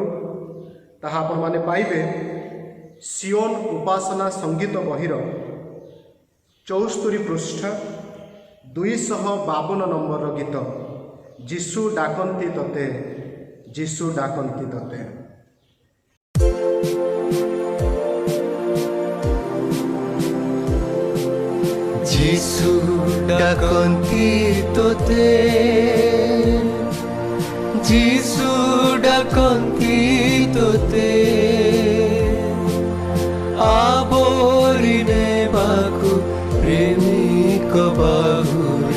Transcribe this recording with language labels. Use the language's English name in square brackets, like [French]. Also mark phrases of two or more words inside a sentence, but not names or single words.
[Odia] ତାହା ଆପଣ ମାନେ ପାଇବେ ସିୟୋନ ଉପାସନା ସଙ୍ଗୀତ ବହିର 74 ପୃଷ୍ଠା 252 ନମ୍ବର ଗୀତ, ଯୀଶୁ ଡାକନ୍ତି ତତେ, ଯୀଶୁ ଡାକନ୍ତି ତତେ। ଯୀଶୁ ଡାକନ୍ତି ତୋତେ, ଯୀଶୁ ଡାକନ୍ତି ତୋତେ, ଆବୋରି ନେବାକୁ ପ୍ରେମିକ ବାହୁରେ।